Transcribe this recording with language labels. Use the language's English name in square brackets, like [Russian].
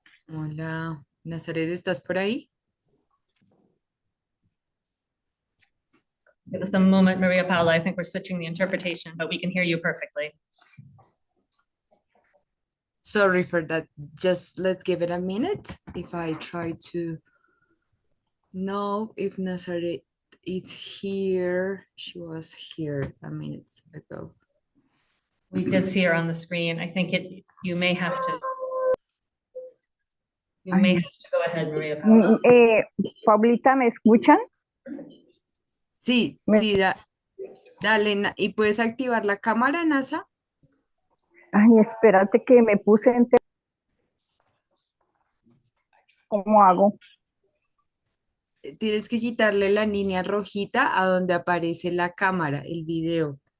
[Spanish] Hola, Nazaret, ¿estás por ahí? [English] Give us a moment, Maria Paula. I think we're switching the interpretation, but we can hear you perfectly. Sorry for that. Just let's give it a minute. If I try to know if Nazaret is here. She was here a minute ago. We did see her on the screen. I think you may have to go ahead, Maria Paula. [Spanish] Paulita, ¿me escuchan? Sí, sí, dale, ¿y puedes activar la cámara, NASA? Ay, espérate que me puse en... ¿Cómo hago? Tienes que quitarle la línea rojita a donde aparece la cámara, el video.